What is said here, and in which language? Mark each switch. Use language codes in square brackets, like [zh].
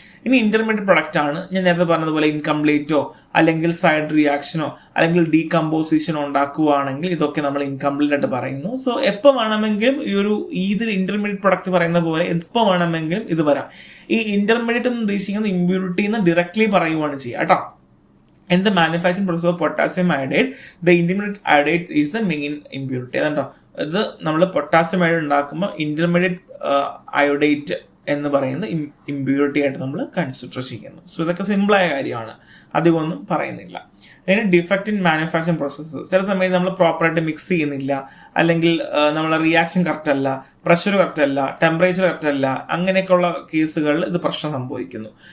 [ml] ഇനി intermediate product ആണ്. ഞാൻ നേരത്തെ പറഞ്ഞതുപോലെ ഇൻകംപ്ലീറ്റോ അല്ലെങ്കിൽ സൈഡ് റിയാക്ഷനോ അല്ലെങ്കിൽ ഡീകമ്പോസിഷനോ ഉണ്ടാക്കുകയാണെങ്കിൽ ഇതൊക്കെ നമ്മൾ ഇൻകംപ്ലീറ്റ് ആയിട്ട് പറയുന്നു. സോ എപ്പോൾ വേണമെങ്കിലും ഈ ഒരു ഇതിൽ ഇന്റർമീഡിയറ്റ് പ്രൊഡക്റ്റ് പറയുന്ന പോലെ എപ്പോൾ വേണമെങ്കിലും ഇത് വരാം. ഈ ഇന്റർമീഡിയറ്റ് എന്ന് ഉദ്ദേശിക്കുന്നത് ഇമ്പ്യൂരിറ്റി എന്ന് ഡയറക്ട്ലി പറയുകയാണ് ചെയ്യുക കേട്ടോ. [en] In the manufacturing process of potassium iodide, the intermediate iodide is the main impurity. [ml] അതുകൊണ്ടോ ഇത് നമ്മൾ പൊട്ടാസ്യം അയോഡൈഡ് ഉണ്ടാക്കുമ്പോൾ ഇന്റർമീഡിയറ്റ് അയോഡൈറ്റ് എന്ന് പറയുന്നത് ഇമ്പ്യൂരിറ്റി ആയിട്ട് നമ്മൾ കൺസിഡർ ചെയ്യുന്നു. സോ ഇതൊക്കെ സിമ്പിളായ കാര്യമാണ്, അധികമൊന്നും പറയുന്നില്ല. അതിന് [en] defect in manufacturing processes, [ml] ചില സമയത്ത് നമ്മൾ പ്രോപ്പറായിട്ട് മിക്സ് ചെയ്യുന്നില്ല, അല്ലെങ്കിൽ നമ്മളെ റിയാക്ഷൻ കറക്റ്റ് അല്ല, പ്രഷർ കറക്റ്റ് അല്ല, ടെമ്പറേച്ചർ കറക്റ്റ് അല്ല, അങ്ങനെയൊക്കെയുള്ള കേസുകളിൽ ഇത് പ്രശ്നം സംഭവിക്കുന്നു.